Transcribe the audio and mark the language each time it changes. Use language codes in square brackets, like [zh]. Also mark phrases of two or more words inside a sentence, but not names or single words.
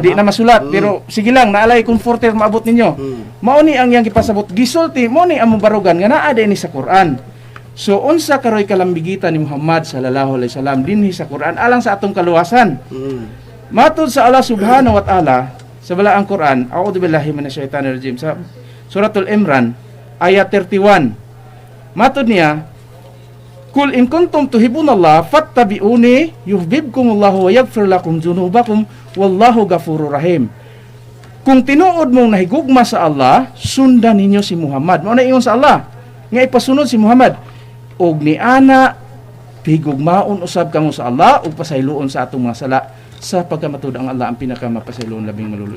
[ceb] Di na masulat pero sige lang naalay comforter maabot ninyo. Mao ni ang yang gipasabot gisulti mo ni among barugan nga naa ni sa Quran. So unsa karoy kalambigitan ni Muhammad [ar] صلى الله عليه وسلم [ceb] dinhi sa Quran alang sa atong kaluwasan. Matud sa Allah [ar] سبحانه وتعالى [ceb] sa balaang Quran, [ar] أعوذ بالله من الشيطان الرجيم, [ceb] sa suratul Imran ayat 31. Matud niya, [ar] "قل إن كنتم تحبون الله فاتبعوني يحببكم الله ويغفر لكم ذنوبكم والله غفور رحيم." [ceb] Kung tinuod mong nahigugma sa Allah, sundan ninyo si Muhammad. Mao na ingon sa Allah nga ipasunod si Muhammad. Og ni ana higugmaon usab kamo sa Allah ug pasayloon sa atong mga sala sa pagkamatud ang Allah ang pinakamapasayloon labing maluluyo.